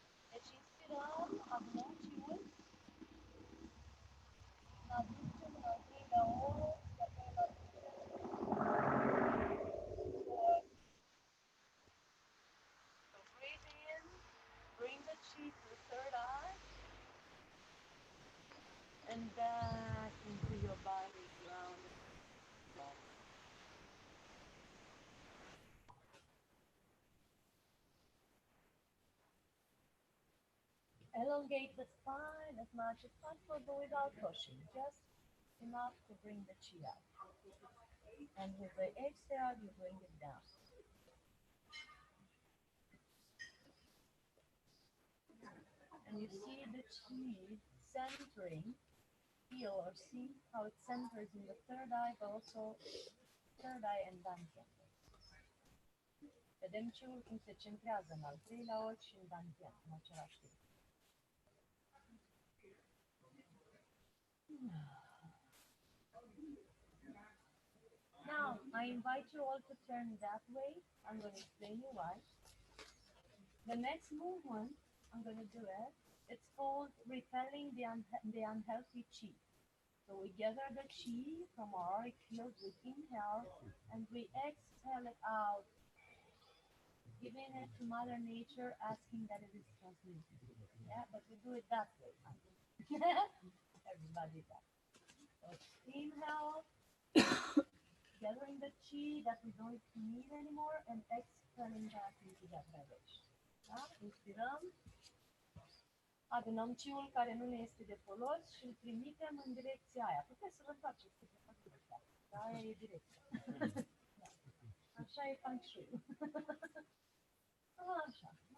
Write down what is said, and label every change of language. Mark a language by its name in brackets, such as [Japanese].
[Romanian] Deci inspirăm, adunăm chiul, ne aducem în al treilea ori, și apoi îl aducem. [English] So breathe in, bring the chi to the third eye, and back into your body, ground. Elongate the spine as much as possible, but without pushing, just enough to bring the chi out. And with the exhale, you bring it down. And you see the chi centering, feel or see how it centers in the third eye, but also third eye and dantian. Vedem chiul cum se centrează în al treilea ochi și în dantian, în același timp. Now, I invite you all to turn that way. I'm going to explain you why. The next movement, I'm going to do it. It's called repelling the unhealthy chi. So we gather the chi from our auric field, we inhale, and we exhale it out, giving it to Mother Nature, asking that it is transmuted. Yeah, but we do it that way. Everybody does. So inhale, gathering the chi that we don't need anymore, and exhaling back into that vibration. [Romanian] Da? Inspirăm, adunăm chiul care nu ne este de folos și îl trimitem în direcția aia. Puteți să vă faceți câte faceți. Da, aia e direcția. Da. Așa e feng shui. Așa.